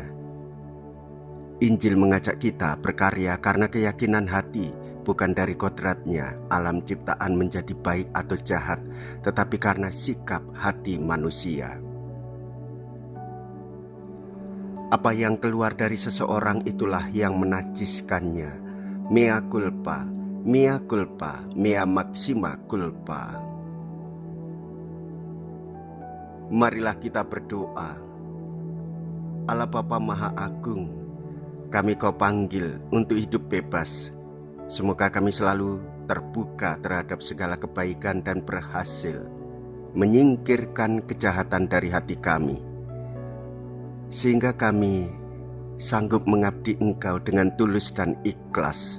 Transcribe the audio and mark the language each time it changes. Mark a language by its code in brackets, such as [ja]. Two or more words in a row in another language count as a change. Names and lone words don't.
[id] Injil mengajak kita berkarya karena keyakinan hati, bukan dari kodratnya alam ciptaan menjadi baik atau jahat, tetapi karena sikap hati manusia. Apa yang keluar dari seseorang itulah yang menajiskannya. [la] Mea culpa, mea culpa, mea maxima culpa. [id] Marilah kita berdoa. Allah Bapa Maha Agung, kami Kau panggil untuk hidup bebas. Semoga kami selalu terbuka terhadap segala kebaikan dan berhasil menyingkirkan kejahatan dari hati kami, sehingga kami sanggup mengabdi Engkau dengan tulus dan ikhlas.